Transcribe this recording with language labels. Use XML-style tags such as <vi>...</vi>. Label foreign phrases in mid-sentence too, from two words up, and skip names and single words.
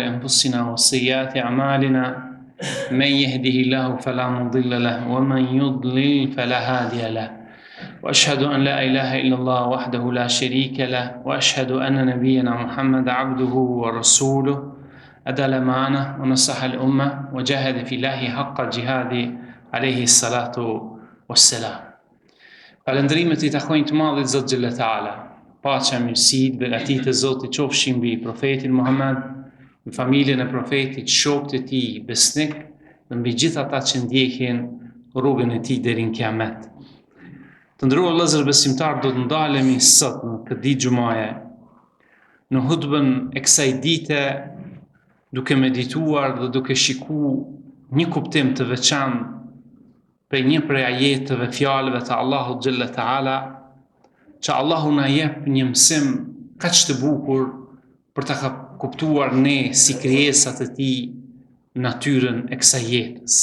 <ar>أنفسنا وسيئات أعمالنا من يهده الله فلا مضل له ومن يضلل فلا هادي له وأشهد أن لا إله إلا الله وحده لا شريك له وأشهد أن نبينا محمد عبده ورسوله أدى الأمانة ونصح الأمة وجاهد في الله حق جهاده عليه الصلاة والسلام.</ar> <sq>Falëndrimet I takojnë të madhit Zot</sq> <ar>جل تعالى.</ar> <sq>Paqja, mirësitë, begatitë e Zotit qofshin mbi profetin Muhammed, mbi familjen e profetit, shokët e tij besnik dhe mbi gjithë ata që ndjekin rrugën e tij deri në Kiamet. Të nderuar vëllezër besimtar, do të ndalemi sot në këtë ditë xumaje në hutbën e kësaj dite duke medituar dhe duke shikuar një kuptim të veçantë për një prej ajeteve fjalëve të Allahut</sq> <ar>جل تعالى,</ar> <sq>që Allahu na jep një mësim kaq të bukur për ta kuptuar ne si krijesat e tij natyrën e kësaj jetës.</sq>